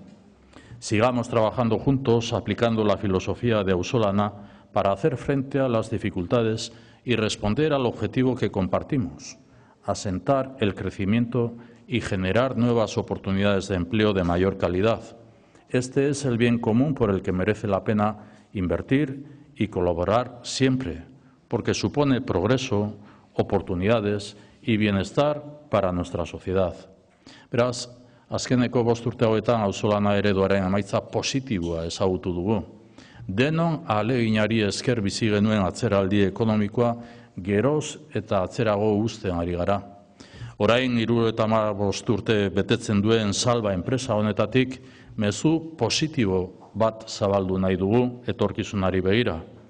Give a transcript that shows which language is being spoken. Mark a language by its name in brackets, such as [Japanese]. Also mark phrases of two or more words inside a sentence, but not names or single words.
[Spanish] Sigamos trabajando juntos, aplicando la filosofía de Auzolana para hacer frente a las dificultades y responder al objetivo que compartimos, asentar el crecimiento y generar nuevas oportunidades de empleo de mayor calidad. Este es el bien común por el que merece la pena invertir y colaborar siempre, porque supone progreso, oportunidades y bienestar para nuestra sociedad. [Basque] Beraz, azkeneko 5 urte hauetan auzolana ereduaren emaitza positiboa ezagutu dugu. Denon ahaleginari esker bizi genuen atzeraldi ekonomikoa geroz eta atzerago uzten ari gara. Orain 75 urte betetzen duen Salva enpresa honetatik mezu positibo bat zabaldu nahi dugu etorkizunari begira.